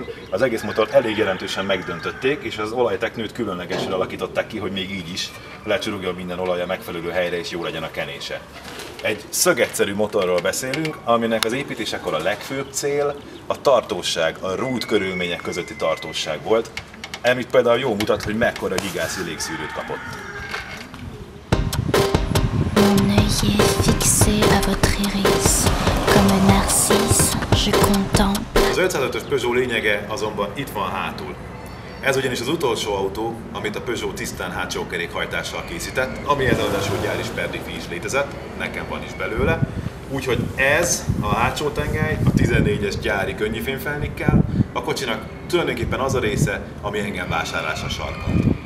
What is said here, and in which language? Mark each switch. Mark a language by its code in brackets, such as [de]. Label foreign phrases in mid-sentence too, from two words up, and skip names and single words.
[hu] Az egész motort elég jelentősen megdöntötték, és az olajteknőt különlegesen alakították ki, hogy még így is lecsurogjon minden olaja megfelelő helyre, és jó legyen a kenése. Egy szögegyszerű motorról beszélünk, aminek az építésekor a legfőbb cél a tartóság, a rút körülmények közötti tartóság volt. Amit például jól mutat, hogy mekkora gigászi légszűrőt kapott. [fr] Mon œil est fixé à votre iris, comme un narcisse, je contemple. [hu] Az 505-ös Peugeot lényege azonban itt van hátul. Ez ugyanis az utolsó autó, amit a Peugeot tisztán hátsó kerékhajtással készített, amihez ráadásul gyári sperdiffi is létezett, nekem van is belőle. Úgyhogy ez a hátsó tengely, a 14-es gyári könnyűfémfelnikkel, a kocsinak tulajdonképpen az a része, ami engem vásárlásra sarkalt.